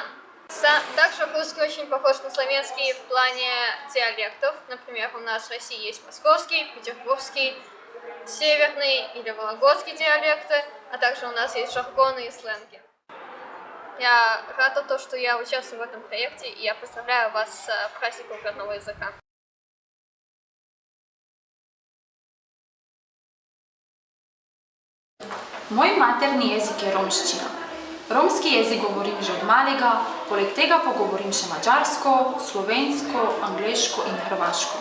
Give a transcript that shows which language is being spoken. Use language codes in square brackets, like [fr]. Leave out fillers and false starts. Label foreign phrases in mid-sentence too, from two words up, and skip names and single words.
[ru] Также русский очень похож на славянский в плане диалектов. Например, у нас в России есть московский, петербургский, северный или вологодский диалекты, а также у нас есть жаргоны и сленги. Я рада, что я участвую в этом проекте, и я поздравляю вас с праздником родного языка. [sl] Moj materni jezik je romščina. Romski jezik govorim že od malega, poleg tega pa govorim še mađarsko, slovensko, angleško in hrvaško.